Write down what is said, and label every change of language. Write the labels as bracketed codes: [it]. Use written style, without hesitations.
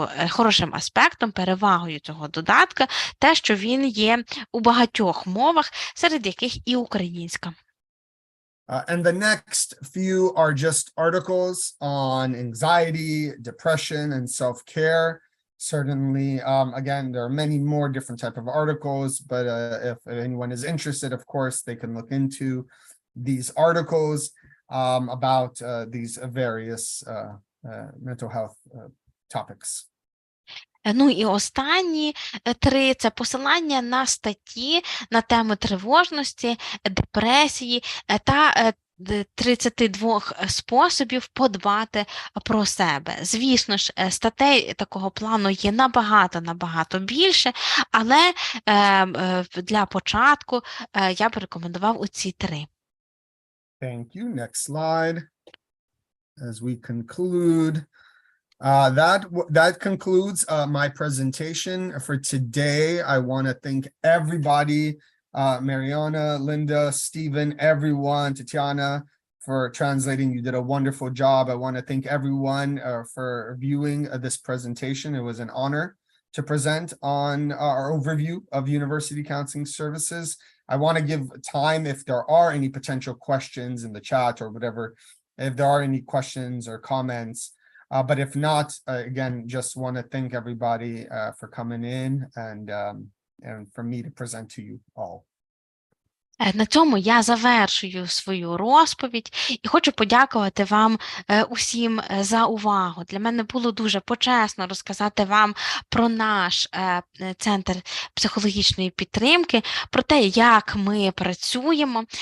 [uk] Хорошим аспектом, перевагою цього додатка, те, що він є у багатьох мовах, серед яких і українська. [en] And the next few are just articles on anxiety, depression, and self-care. Certainly, again, there are many more different type of articles, but if anyone is interested, of course, they can look into these articles about these various mental health topics. [uk] Ну і останні 3 – це посилання на статті на тему тривожності, депресії та 32 способів подбати про себе. Звісно ж, статей такого плану є набагато більше, але для початку я б рекомендував оці 3. [en] Thank you. Next slide. As we conclude, that concludes my presentation for today. I want to thank everybody, Mariana, Linda, Stephen, everyone, Tatiana, for translating. You did a wonderful job. I want to thank everyone for viewing this presentation. It was an honor to present on our overview of University Counseling Services. I want to give time if there are any potential questions in the chat or whatever, if there are any questions or comments. But if not, again, just want to thank everybody for coming in and for me to present to you all. [uk] На цьому я завершую свою розповідь і хочу подякувати вам усім за увагу. Для мене було дуже почесно розказати вам про наш центр психологічної підтримки, про те, як ми працюємо.